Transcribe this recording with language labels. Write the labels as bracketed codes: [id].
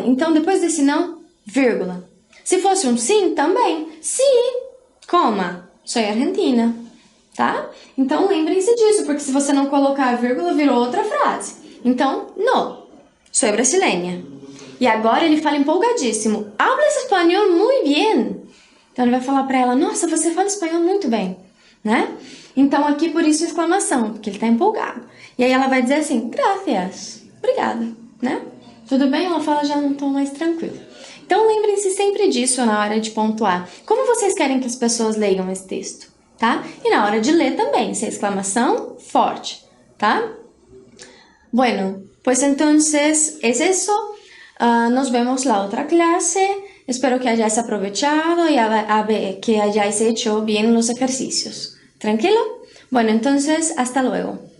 [pt] Então, depois desse não, vírgula. Se fosse um sim, também. Sim, coma, sou argentina, tá? Então, lembrem-se disso, porque se você não colocar a vírgula, virou outra frase. Então, no, sou brasileña. E agora ele fala empolgadíssimo. [es] Hablas espanhol muy bien. [pt] Então, ele vai falar para ela, nossa, você fala espanhol muito bem, né? Então, aqui por isso exclamação, porque ele tá empolgado. E aí ela vai dizer assim, gracias, obrigada, né? Tudo bem? Ela fala já num tom mais tranquilo. Então, lembrem-se sempre disso na hora de pontuar. Como vocês querem que as pessoas leiam esse texto, tá? E na hora de ler também, se é exclamação, forte, tá? [es] Bueno, pues entonces es eso. Nos vemos la otra clase. Espero que hayáis aprovechado y que hayáis hecho bien los ejercicios. ¿Tranquilo? Bueno, entonces, hasta luego.